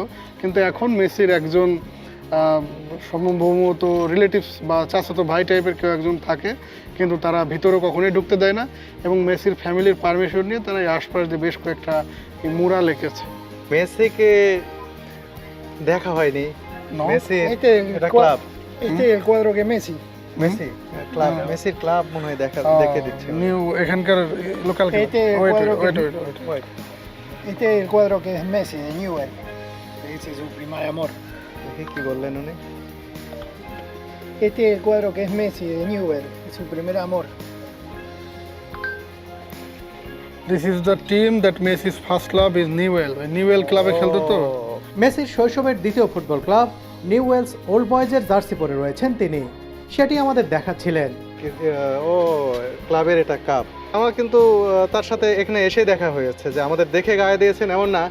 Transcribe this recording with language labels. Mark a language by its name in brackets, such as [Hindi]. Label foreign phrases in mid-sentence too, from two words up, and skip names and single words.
[Bangla] কিন্তু এখন মেসির একজন সম্ভবত রিলেটিভস বা চাচাতো ভাই টাইপের কেউ একজন থাকে, কিন্তু তারা ভিতরে কখনোই ঢুকতে দেয় না। এবং মেসির [English] family's permission [Bangla] নিয়ে তারা এই আশপাশ দিয়ে বেশ কয়েকটা মুরাল এঁকেছে। মেসিকে দেখা হয়নি। No. মেসি [Spanish] Este es el [Bangla] এটা cua- ক্লাব, [Spanish] Este es el cuadro que Messi. [Bangla] মেসি ক্লাব, মেসির ক্লাব মনে হয় দেখে দিচ্ছে। নিউ এখানকার লোকাল [Spanish] Este cuadro que- Este es el cuadro que es Messi de Newell. Ese es su primer amor. [Bangla] দেখি কি বললেন উনি। [Spanish] Este es el cuadro que es Messi de Newell. Es su primer amor. [English] This is the team that Messi's first love is Newell. [Bangla] নিউয়েল ক্লাবে খেলতো তো। মেসির শৈশবের দ্বিতীয় ফুটবল ক্লাব নিউওয়েলস ওল্ড বয়েজের জার্সি পরে রয়েছেন তিনি, সেটি আমাদের দেখাচ্ছিলেন। ও ক্লাবের এটা কাপ। আমার কিন্তু তার সাথে এখানে এসে দেখা হয়েছে, যে আমাদের দেখে গায়ে দিয়েছেন এমন না।